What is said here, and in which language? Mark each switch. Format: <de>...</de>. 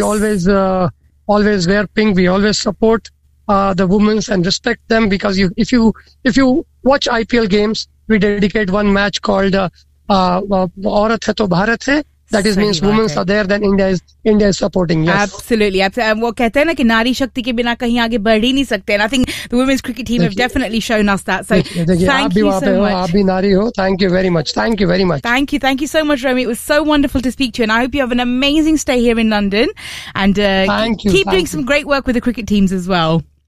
<en>we always wear pink. We always support the women's and respect them, because if you watch IPL games, we dedicate one match called Aurat Hai Toh Bharat Hai. That is means women are there, then India is supporting. Yes. Absolutely. Well,</en> <hi>कहते है ना कि नारी शक्ति के बिना कहीं आगे बढ़ ही नहीं सकते.</hi> <en>And I think the women's cricket team have definitely shown us that. So thank you very much. Thank you very much. Thank you. Thank you so much, Romy. It was so wonderful to speak to you. And I hope you have an amazing stay here in London. And keep doing some great work with the cricket teams as well.</en>